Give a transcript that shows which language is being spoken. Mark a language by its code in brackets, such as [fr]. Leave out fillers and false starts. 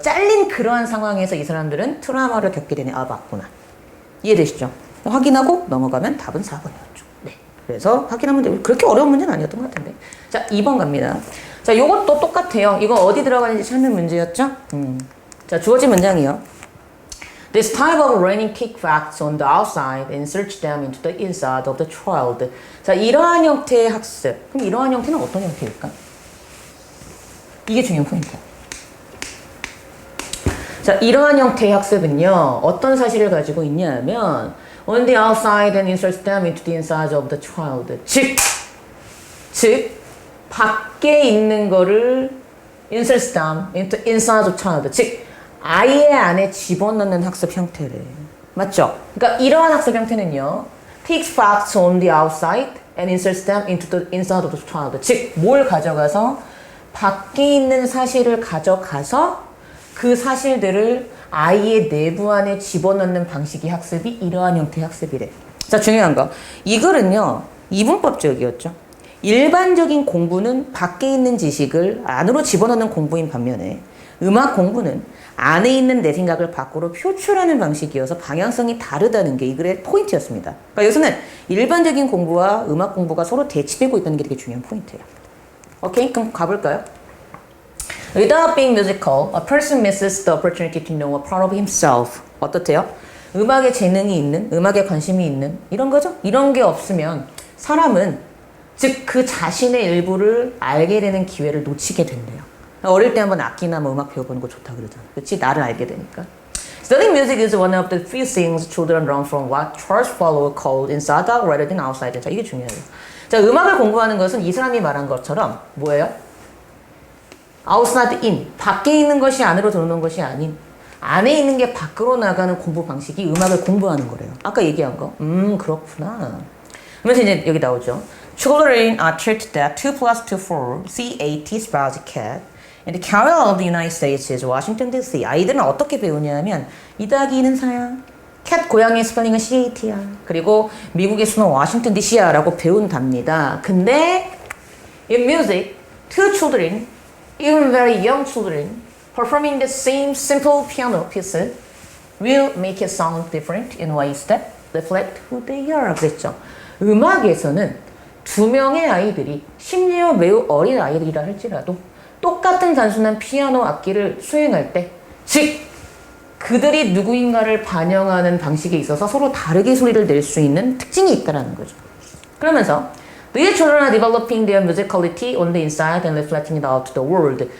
[ko] 잘린 그러한 상황에서 이 사람들은 트라우마를 겪게 되네. 맞구나. 이해되시죠? 확인하고 넘어가면 답은 4번이었죠. 네. 그래서 확인하면 되고 그렇게 어려운 문제는 아니었던 것 같은데. 자, 2번 갑니다. 자, 요것도 똑같아요. 이거 어디 들어가는지 찾는 문제였죠? 자, 주어진 문장이요. [en] This type of learning take facts on the outside and search them into the inside of the child. [ko] 자, 이러한 형태의 학습. 그럼 이러한 형태는 어떤 형태일까? 이게 중요한 포인트야. 자, 이러한 형태의 학습은요, 어떤 사실을 가지고 있냐면, [en] on the outside and inserts them into the inside of the child. [ko] 즉, 밖에 있는 거를 [en] inserts them into inside of child. [ko] 즉, 아이의 안에 집어넣는 학습 형태래. 맞죠? 그러니까 이러한 학습 형태는요, [en] takes facts on the outside and inserts them into the inside of the child. [ko] 즉, 뭘 가져가서 밖에 있는 사실을 가져가서 그 사실들을 아이의 내부 안에 집어넣는 방식의 학습이 이러한 형태의 학습이래. 자, 중요한 거. 이 글은요, 이분법적이었죠. 일반적인 공부는 밖에 있는 지식을 안으로 집어넣는 공부인 반면에 음악 공부는 안에 있는 내 생각을 밖으로 표출하는 방식이어서 방향성이 다르다는 게 이 글의 포인트였습니다. 그러니까 여기서는 일반적인 공부와 음악 공부가 서로 대치되고 있다는 게 되게 중요한 포인트예요. 오케이? 그럼 가볼까요? [en] Without being musical, a person misses the opportunity to know a part of himself. [ko] 어떻대요? 음악에 재능이 있는, 음악에 관심이 있는 이런 거죠? 이런 게 없으면 사람은 즉 그 자신의 일부를 알게 되는 기회를 놓치게 된대요. 어릴 때 한번 악기나 뭐 음악 배워보는 거 좋다 그러잖아. 그렇지? 나를 알게 되니까. [en] Studying music is one of the few things children learn from what Charles Fowler called inside out rather than outside. [ko] 자, 이게 중요해요. 자, 음악을 공부하는 것은 이 사람이 말한 것처럼 뭐예요? [en] outside in. [ko] 밖에 있는 것이 안으로 들어오는 것이 아닌 안에 있는 게 밖으로 나가는 공부 방식이 음악을 공부하는 거래요. 아까 얘기한 거. 그렇구나. 그러면서 이제 여기 나오죠. [en] Children are taught that 2 plus 2 4, C-A-T spells cat. And the capital of the United States is Washington D.C. [ko] 아이들은 어떻게 배우냐면 2 더하기 2는 4야. cat 고양이의 스펠링은 C-A-T야. 그리고 미국의 수는 워싱턴 DC야 라고 배운답니다. 근데 [en] in music, two children, even very young children, performing the same simple piano piece will make it sound different in ways that reflect who they are. [ko] 그랬죠. 음악에서는 두 명의 아이들이 심지어 매우 어린 아이들이라 할지라도 똑같은 단순한 피아노 악기를 수행할 때, 즉 그들이 누구인가를 반영하는 방식에 있어서 서로 다르게 소리를 낼 수 있는 특징이 있다는 거죠. 그러면서 [en] These children are developing their musicality on the inside and reflecting it out to the world.